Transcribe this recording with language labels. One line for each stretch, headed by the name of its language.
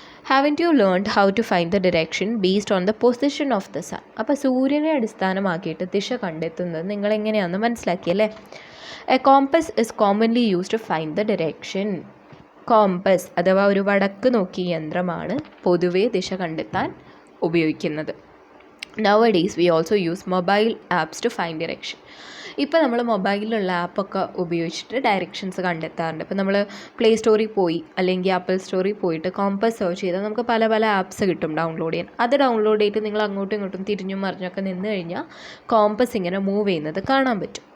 English: Haven't you learned how to find the direction based on the position of the sun?
Malayalam: അപ്പോൾ സൂര്യനെ അടിസ്ഥാനമാക്കിയിട്ട് ദിശ കണ്ടെത്തുന്നത് നിങ്ങൾ എങ്ങനെയാണെന്ന് മനസ്സിലാക്കിയല്ലേ.
English: A compass is commonly used to find the direction.
Malayalam: Compass അഥവാ ഒരു വടക്ക് നോക്കിയ യന്ത്രമാണ് പൊതുവേ ദിശ കണ്ടെത്താൻ ഉപയോഗിക്കുന്നത്.
English: Nowadays we also use mobile apps to find direction.
Malayalam: ഇപ്പോൾ നമ്മൾ മൊബൈലിലുള്ള ആപ്പൊക്കെ ഉപയോഗിച്ചിട്ട് ഡയറക്ഷൻസ് കണ്ടെത്താറുണ്ട്. ഇപ്പോൾ നമ്മൾ പ്ലേ സ്റ്റോറിൽ പോയി അല്ലെങ്കിൽ ആപ്പിൾ സ്റ്റോറിൽ പോയിട്ട് കോമ്പസ് സെർച്ച് ചെയ്താൽ നമുക്ക് പല പല ആപ്സ് കിട്ടും ഡൗൺലോഡ് ചെയ്യാൻ. അത് ഡൗൺലോഡ് ചെയ്തിട്ട് നിങ്ങൾ അങ്ങോട്ടും ഇങ്ങോട്ടും തിരിഞ്ഞും മറിഞ്ഞൊക്കെ നിന്ന് കഴിഞ്ഞാൽ കോമ്പസ് ഇങ്ങനെ മൂവ് ചെയ്യുന്നത് കാണാൻ പറ്റും.